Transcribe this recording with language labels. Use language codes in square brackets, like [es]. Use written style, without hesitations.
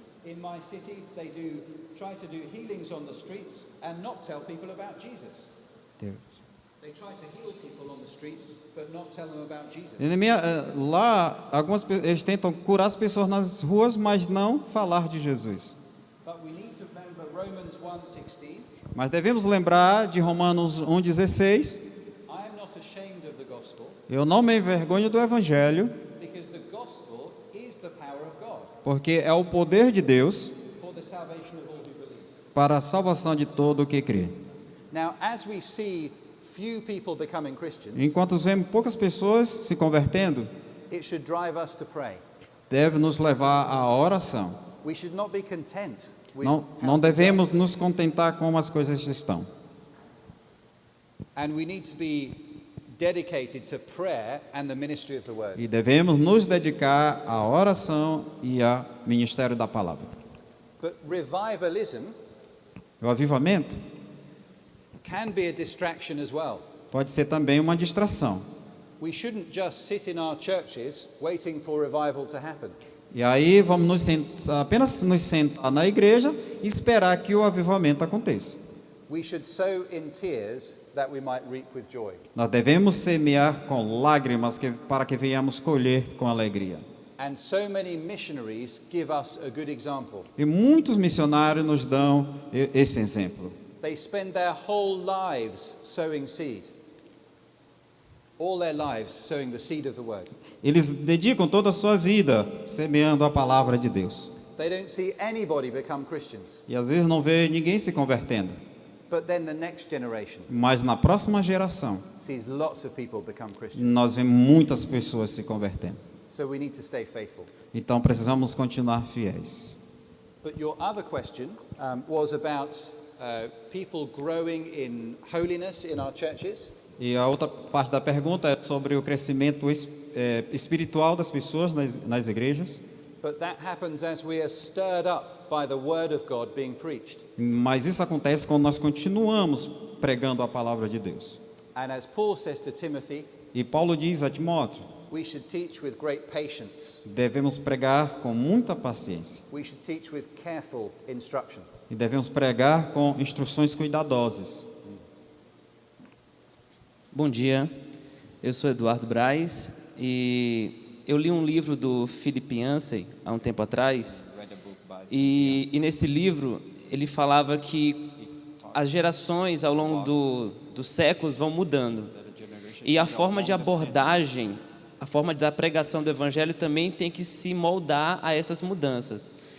[en] In my city, they try to do healings on the streets and not tell people about Jesus. They try to heal people on the streets, but not tell them about Jesus. [pt] Lá, eles tentam curar as pessoas nas ruas, mas não falar de Jesus. [en] But we need to remember Romans 1:16. [pt] Mas devemos lembrar de Romanos 1,16. [en] I am not ashamed of the gospel, [pt] Eu não me envergonho do evangelho, [en] because the gospel is the power of God [pt] porque é o poder de Deus [en] for the salvation of all who believe. [pt] para a salvação de todo o que crê. [en] Now, as we see few people becoming Christians, [pt] Enquanto vemos poucas pessoas se convertendo, [en] it should drive us to pray. [pt] deve nos levar à oração. [en] We should not be content with [pt] Não, [en] how [pt] não [en] things are. [pt] devemos nos contentar como as coisas estão. [en] And we need to be dedicated to prayer and the ministry of the word. [pt] E devemos nos dedicar à oração e ao ministério da palavra. [en] But revivalism [pt] O avivamento [en] can be a distraction as well. [pt] pode ser também uma distração. [en] We shouldn't just sit in our churches waiting for revival to happen. [pt] E aí vamos apenas nos sentar na igreja e esperar que o avivamento aconteça. [en] We should sow in tears that we might reap with joy. [pt] Nós devemos semear com lágrimas para que venhamos colher com alegria. [en] And so many missionaries give us a good example. [pt] E muitos missionários nos dão esse exemplo. [en] They spend their whole lives sowing seed. All their lives sowing the seed of the word. [pt] Eles dedicam toda a sua vida semeando a palavra de Deus. [en] They don't see anybody become Christians. [pt] E às vezes não vê ninguém se convertendo. [en] But then the next generation [pt] Mas na próxima geração, [en] sees lots of people become Christians. [pt] nós vemos muitas pessoas se convertendo. [en] So we need to stay faithful. [pt] Então precisamos continuar fiéis. [en] But your other question was about people growing in holiness in our churches. [pt] E a outra parte da pergunta é sobre o crescimento espiritual das pessoas nas igrejas. [en] But that happens as we are stirred up by the word of God being preached. [pt] Mas isso acontece quando nós continuamos pregando a palavra de Deus. [en] And as Paul says to Timothy, [pt] E Paulo diz a Timóteo, [en] we should teach with great patience. [pt] devemos pregar com muita paciência. [en] We should teach with careful instruction. [pt] E devemos pregar com instruções cuidadosas. Bom dia, eu sou Eduardo Braz e eu li um livro do Philip Yancey há um tempo atrás e nesse livro ele falava que as gerações ao longo dos séculos vão mudando e a forma de abordagem, a forma da pregação do evangelho também tem que se moldar a essas mudanças.